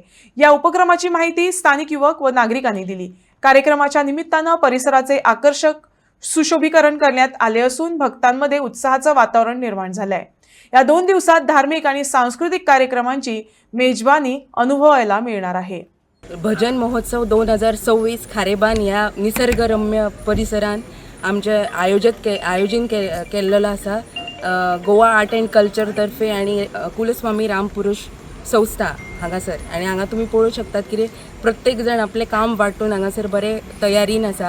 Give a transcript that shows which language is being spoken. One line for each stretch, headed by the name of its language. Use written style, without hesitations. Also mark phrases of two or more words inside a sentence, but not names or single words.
Marathi: या उपक्रमाची माहिती स्थानिक युवक व नागरिकांनी दिली. कार्यक्रमाच्या निमित्तानं परिसराचे आकर्षक सुशोभीकरण करण्यात आले असून भक्तांमध्ये उत्साहाचं वातावरण निर्माण झालंय. या 2 दिवसात धार्मिक आणि सांस्कृतिक कार्यक्रमांची मेजबानी अनुभवायला मिळणार आहे.
Konkani: भजन महोत्सव 2026 खारेबान ह्या निसर्गरम्य परिसरान आमचे आयोजन केल्लेलो आसा. गोवा आर्ट अँड कल्चर तर्फे आणि कुलस्वामी रामपुरुष संस्था हांगासर. आणि हांगा तुम्ही पळोवंक शकतात की प्रत्येक जण आपले काम वांटून हांगासर बरे तयारीन आसा.